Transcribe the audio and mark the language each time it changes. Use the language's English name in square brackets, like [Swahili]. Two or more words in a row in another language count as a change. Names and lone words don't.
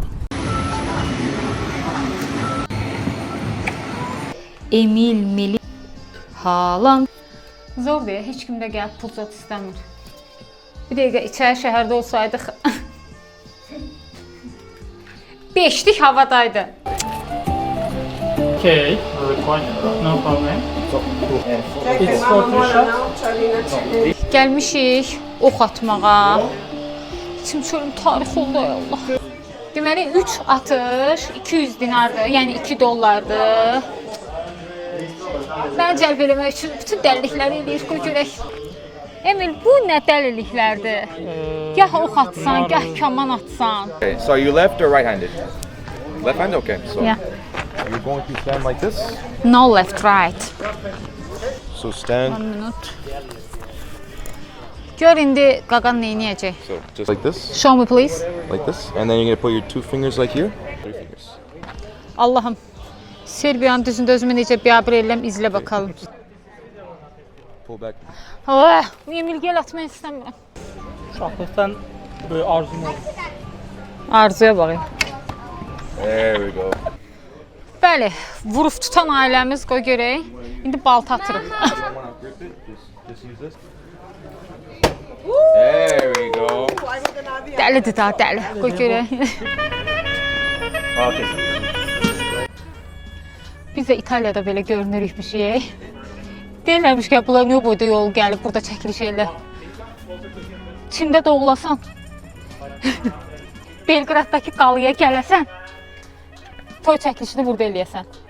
[Azerbaijani] Emil Meli Haaland. Zor deyə heç kim də gəlib pul zat istəmir. Bir dəqiqə içəri şəhərdə olsaydıq 5'lik havadaydı. [English] Okay, no problem. It's for two shots. [Azerbaijani] Gəlmişik ox atmağa. İçim çölüm tarix oldu ay Allah. Deməli 3 atış 200 dinardır, yəni 2 dollardır. Mən cəlb eləmək üçün bütün dəlilikləri eləyir, qoy görək. Emil, bu nə dəliliklərdir? Gah ox atsan, gah kaman atsan. [English] Okay, so are you left or right-handed? Left-handed, okay. So Yeah. you're going to stand like this. No left, right. So stand. [Azerbaijani] 1 minut. Gör indi qaqan nə edəcək? [English] So just like this, Show me please. like this, and then you're gonna put your 2 fingers like here. 3 fingers. [Azerbaijani] Allahım. Serbiyanın düzündə özümü necə biabır eləm izlə bakalım. [English] Pull back. [Azerbaijani] Ah, Emil gəl atmaq istəmirəm. Uşaqlıqdan böyle arzum oldu. Arzuya baxın. [English] There we go. [Azerbaijani] Bəli, vurub tutan ailəmiz qoy görək. İndi balta atırıq. [English] Grip it. Just use this. There we go. [Azerbaijani] Dəlidir daha dəli. Qoy görək. [English] Okay. [Azerbaijani] Biz də İtaliyada belə görünürük bir şey. Deyirlərmiş ki, bunlar niyə boyda yol gəlib burada çəkiliş elə. Çində doğulasan, Belgraddakı qalıya gələsən, toy çəkilişini burada eləyəsən.